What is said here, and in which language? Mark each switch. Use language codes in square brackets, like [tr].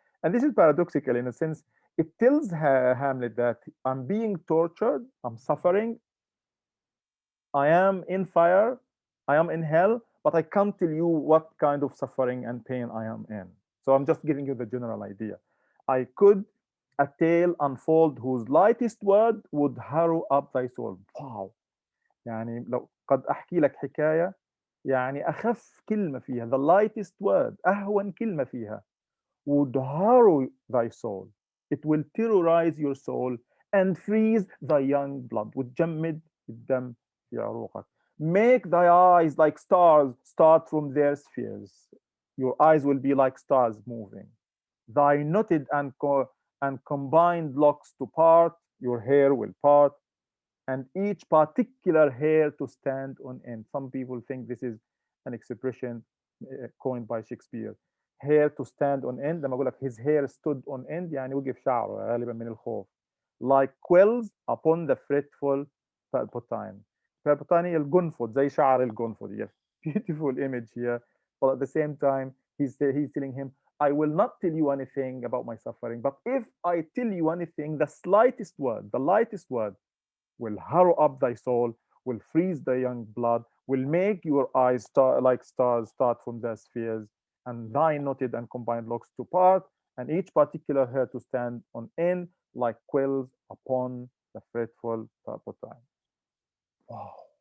[en] And this is paradoxical in a sense. It tells Hamlet that I'm being tortured, I'm suffering, I am in fire, I am in hell, but I can't tell you what kind of suffering and pain I am in. So I'm just giving you the general idea. I could a tale unfold whose lightest word would harrow up thy soul. Wow. [ar] يعني لو قد أحكي لك حكاية يعني أخف كلمة فيها [en] the lightest word [ar] أهون كلمة فيها [en] would harrow thy soul. It will terrorize your soul and freeze thy young blood. [ar] وتجمد الدم في عروقك. [en] Make thy eyes like stars start from their spheres. Your eyes will be like stars moving. Thy knotted and combined locks to part. Your hair will part, and each particular hair to stand on end. Some people think this is an expression coined by Shakespeare. Hair to stand on end. [ar] لما أقول لك [en] his hair stood on end [ar] يعني وقف شعره غالبا من الخوف. [en] Like quills upon the fretful palpatine. [ar] Palpatine هي الجنفذ زي شعر الجنفذ. [en] Yes, beautiful image here. But at the same time, he's telling him, I will not tell you anything about my suffering. But if I tell you anything, the slightest word, the lightest word, will harrow up thy soul, will freeze the young blood, will make your eyes like stars start from their spheres, and thy knotted and combined locks to part, and each particular hair to stand on end like quills upon the fretful turpentine. Wow.